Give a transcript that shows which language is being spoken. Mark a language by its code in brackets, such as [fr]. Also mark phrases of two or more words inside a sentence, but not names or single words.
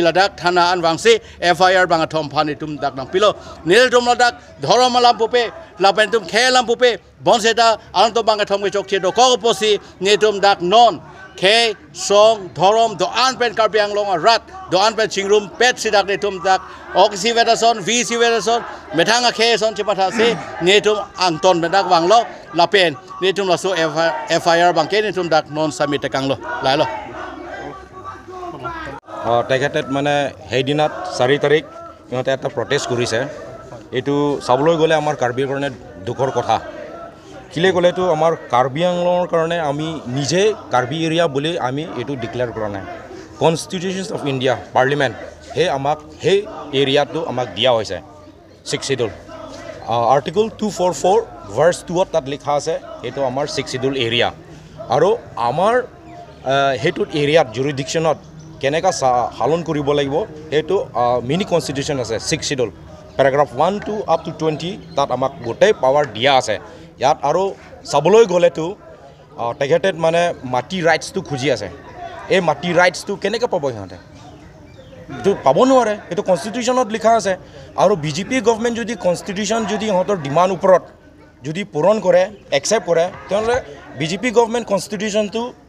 [mjw] ladak thana an wangsi FIR bang thom phan tum dak nang pilo nil tum ladak dhoromalam pupe lapen tum khelam pupe bonseta alang tum bang thom ke chok che do ko posi nitum dak non ke song thorom do an pen Karbi Anglong rat do an pen chingrum pet sidak ne tum dak oksi vetason VC vetason methanga khe son chipatha se netum anton bedak wanglo lapen netum la so FIR bangke netum dak non submit kanglo lailo [as] তেখেতে মানে সেইদিনাত 4 তাৰিখ ইহঁতে এটা প্ৰটেষ্ট কৰিছে এইটো চাবলৈ গ'লে আমাৰ কাৰ্বিৰ কাৰণে দুখৰ কথা কিলে গ'লেতো আমাৰ কাৰ্বি আংলঙৰ কাৰণে আমি নিজে কাৰ্বি এৰিয়া বুলি আমি এইটো ডিক্লেয়াৰ কৰা নাই [en] Constitution of India [as] পাৰ্লিমেণ্ট সেই এৰিয়াটো আমাক দিয়া হৈছে 6 [en] schedule article [as] 244 ভাৰ্ছ 2 তাত লিখা আছে এইটো আমাৰ 6 [en] schedule area [as] আৰু আমাৰ হেইটোত এৰিয়াত জুৰিডিকশ্যনত কেনেকা হালন কৰিব লাগিব এইটো [en] mini constitution [as] আছে 6 শিডিউল পেৰাগ্ৰাফ 1 [en] to up to [as] 20 তাত আমাক গোটেই পাৱাৰ দিয়া আছে ইয়াত আৰু চাবলৈ গ'লেতো তেখেতে মানে মাটি ৰাইটছটো খুজি আছে এই মাটি ৰাইটছটো কেনেকৈ পাব সিহঁতে এইটো পাব নোৱাৰে এইটো কনষ্টিটিউশ্যনত লিখা আছে আৰু [en] BJP government [as] যদি কনষ্টিটিউশ্যন যদি ইহঁতৰ ডিমাণ্ড ওপৰত যদি পূৰণ কৰে একচেপ্ট কৰে তেনেহ'লে [en] BJP government [as] কনষ্টিটিউশ্যনটো